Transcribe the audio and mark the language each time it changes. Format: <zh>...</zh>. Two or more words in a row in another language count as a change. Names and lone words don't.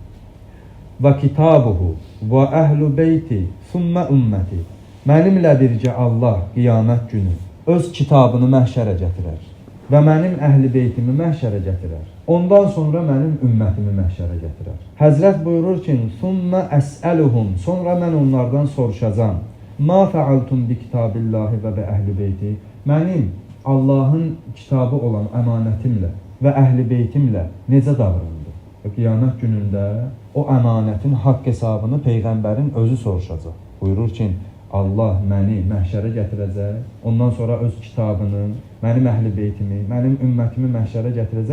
<ar>وكتابه وأهل بيتي ثم أمتي.</ar> <az>Mənimlə bircə Allah qiyamət günü öz kitabını məhşərə gətirər və mənim əhl-i beytimi məhşərə gətirər. Ondan sonra mənim ümmətimi məhşərə gətirər. Həzrət buyurur ki,</az> <ar>ثم أسألهم,</ar> <az>sonra mən onlardan soruşacam.</az> <ar>ما فعلتم بكتاب الله وبأهل بيتي.</ar> <az>Mənim Allahın kitabı olan əmanətimlə və əhl-i beytimlə necə davrandı? Qiyamət günündə o əmanətin haqq hesabını Peyğəmbərin özü soruşacaq. Buyurur ki, Allah məni məhşərə gətirəcək, ondan sonra öz kitabını, mənim əhl-i beytimi, mənim ümmətimi məhşərə gətirəcək.</az>